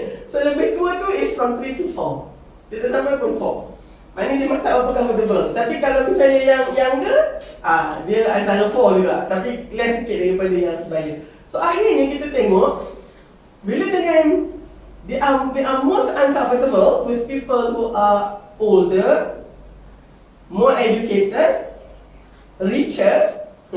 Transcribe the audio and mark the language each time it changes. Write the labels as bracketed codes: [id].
[ms] So lebih tua tu [en] is from 3 to 4. [ms] Kita sama pun 4. Maknanya dia tak berapa comfortable. Tapi kalau misalnya yang younger, dia antara 4 juga. Tapi less sikit daripada yang sebaya. So akhirnya kita tengok, bila dengan [en] they are most uncomfortable with people who are older, more educated, richer.